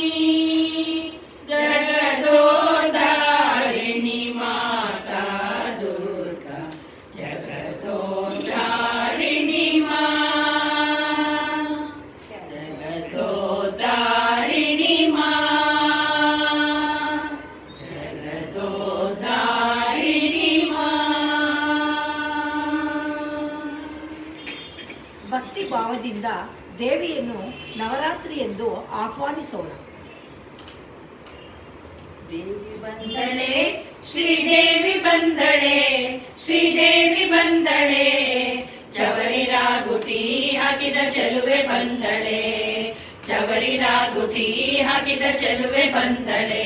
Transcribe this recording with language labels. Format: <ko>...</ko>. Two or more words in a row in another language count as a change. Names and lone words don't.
<hi>जगदोद्धारिणि माता दुर्गा जगदोद्धारिणि माँ. जगदोद्धारिणि माँ जगदोद्धारिणि माँ.</hi> <kn>ಭಕ್ತಿ ಭಾವದಿಂದ ದೇವಿಯನ್ನು ನವರಾತ್ರಿ ಎಂದು ಆಹ್ವಾನಿಸೋಣ. ದೇವಿ ಬಂದಳೆ, ಶ್ರೀದೇವಿ ಬಂದಳೆ, ಶ್ರೀದೇವಿ ಬಂದಳೆ, ಚವರಿ ರಾಗುಟಿ ಹಾಕಿದ ಚೆಲುವೆ ಬಂದಳೆ, ಚವರಿ ರಾಗುಟಿ ಹಾಕಿದ ಚೆಲುವೆ ಬಂದಳೆ.</kn>